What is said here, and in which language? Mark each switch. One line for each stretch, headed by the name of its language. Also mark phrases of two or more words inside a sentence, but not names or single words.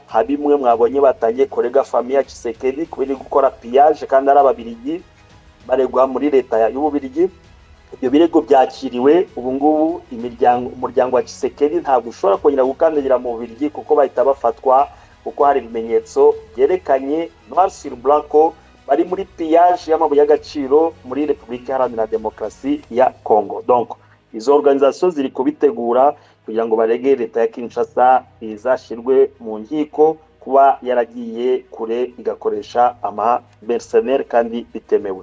Kinyarwanda: Habimwe mwabonye batangiye korega famille ya Tshisekedi kubera gukora pillage kandi ari ababirigi baregwa muri leta y'Ububirigi. Ibyo birego byakiriwe ubu ngubu. Umuryango wa Tshisekedi ntabwo ushobora kongera gukandagira mu Bubirigi kuko bahita bafatwa, kuko hari ibimenyetso byerekanye
French: noir sur blanc
Kinyarwanda: ko bari muri pillage y'amabuye y'agaciro muri Repubulika Iharanira Demokarasi ya Congo. Donc izo organisation ziri kubitegura kugira ngo barege leta ya Kinshasa izashirwe mu nkiko kuba yaragiye kure igakoresha ama mercenaire kandi bitemewe.